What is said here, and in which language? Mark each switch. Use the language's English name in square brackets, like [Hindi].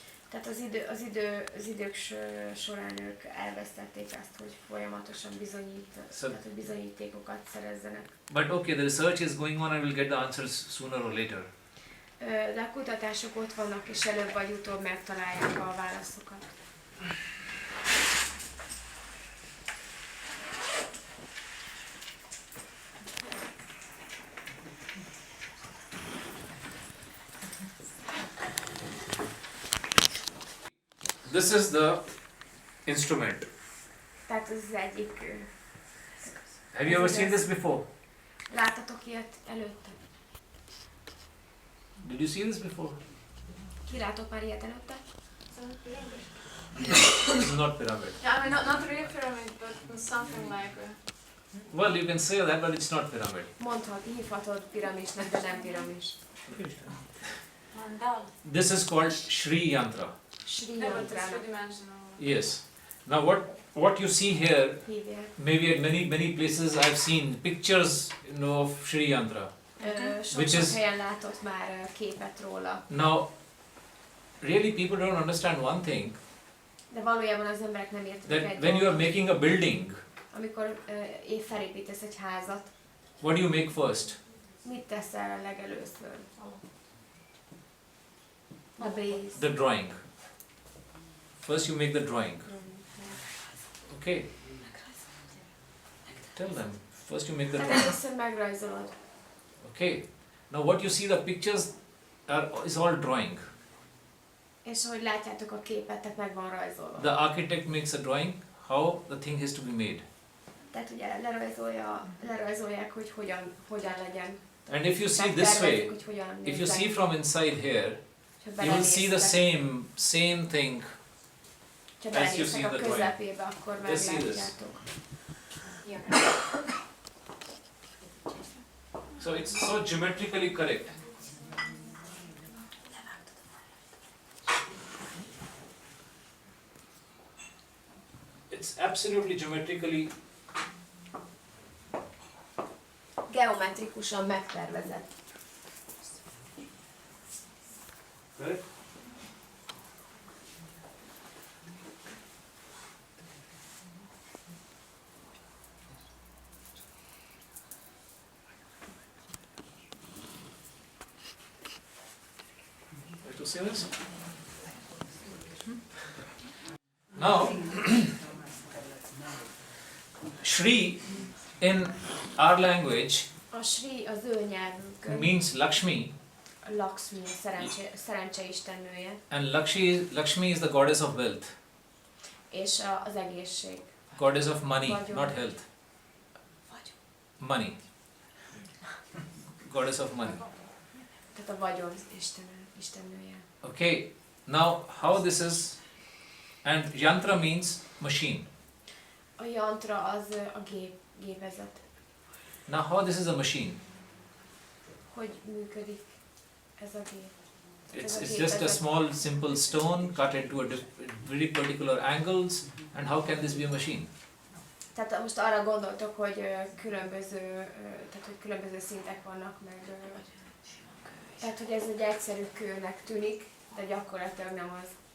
[Hungarian] Tehát az idők során ők elvesztették azt, hogy folyamatosan tehát, hogy bizonyítékokat szerezzenek. [English] But okay, the research is going on and we'll get the answers sooner or later. [Hungarian] De a kutatások ott vannak, és előbb vagy utóbb megtalálják a válaszokat. [English] This is the instrument. [Hungarian] Tehát ez az egyik. [English] Have you ever seen this before? [Hungarian] Láttatok ilyet előtte? [English] Did you see this before? [Hungarian] Ki látott már ilyet előtte? [English] This is not pyramid. Yeah, I mean, not real pyramid, but something like Well, you can say that, but it's not pyramid. [Hungarian] Hívhatod piramisnak, de nem piramis. [English] mandala. This is called Shri Yantra. Shri No, but it's Yantra. three-dimensional. Yes. Now what you see here, [Hungarian] Hívják. [English] maybe at many places I've seen pictures, of Shri Yantra. Which [Hungarian] Sok [English] is- [Hungarian] helyen látott már képet róla. [English] Now, really people don't understand one thing, [Hungarian] De valójában az emberek nem értik [English] that when you are [Hungarian] dolgot. [English] making a building, [Hungarian] Amikor felépítesz egy házat, [English] what do you make first? [Hungarian] mit teszel legelőször? [English] The base. The drawing. First you make the drawing. Okay. Tell them. First you make the [Hungarian] Tehát [English] drawing. [Hungarian] először megrajzolod. [English] Okay. Now what you see the pictures is all drawing. [Hungarian] És ahogy látjátok a képet, tehát meg van rajzolva. [English] The architect makes a drawing how the thing has to be made. [Hungarian] Tehát ugye lerajzolják, hogy hogyan legyen. [English] And if you see this [Hungarian] Megtervezik, [English] way, [Hungarian] hogy hogyan [English] if you [Hungarian] nézzen [English] see [Hungarian] ki. [English] from inside here, [Hungarian] Ha [English] you will see the [Hungarian] belenéztek- [English] same thing. [Hungarian] Ha [English] as you [Hungarian] belenéztek [English] see the drawing. [Hungarian] közepébe, akkor [English] Let's see this. [Hungarian] meglátjátok. [English] So it's so geometrically correct. It's absolutely geometrically [Hungarian] Geometrikusan megtervezett. [English] correct. Like to see this? Now, Shri in our language [Hungarian] A Sri az ő nyelvünkön. [English] means Lakshmi, [Hungarian] Lakshmi, szerencse istennője, [English] and Lakshmi is the goddess of wealth, [Hungarian] és az egészség. [English] goddess of money, [Hungarian] Vagyon. [English] not health. Money. Goddess of money. [Hungarian] Tehát a vagyon istennője. [English] Okay, now how this is, and yantra means machine. [Hungarian] A jantra az a gépezet. [English] Now how this is a machine? [Hungarian] Hogy működik ez a gép? [English] It's just a small simple stone cut into very particular angles, and how can this be a machine? [Hungarian] Tehát most arra gondoltok, hogy különböző szintek vannak, meg tehát, hogy ez egy egyszerű kőnek tűnik, de gyakorlatilag nem az.